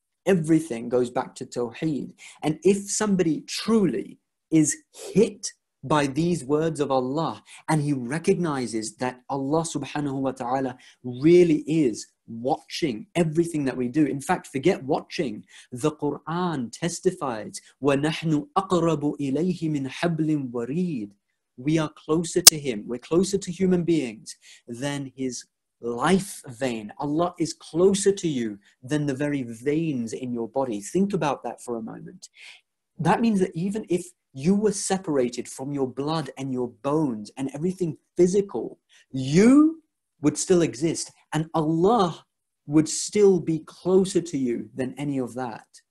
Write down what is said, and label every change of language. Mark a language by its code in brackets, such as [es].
[en] Everything goes back to Tawheed. And if somebody truly is hit by these words of Allah, and he recognizes that Allah subhanahu wa ta'ala really is watching everything that we do. In fact, forget watching. The Quran testifies, [ar] وَنَحْنُ أَقْرَبُ إِلَيْهِ مِنْ حَبْلٍ وَرِيدٍ. [en] We are closer to Him. We're closer to human beings than His life vein. Allah is closer to you than the very veins in your body. Think about that for a moment. That means that even if you were separated from your blood and your bones and everything physical, you would still exist, and Allah would still be closer to you than any of that.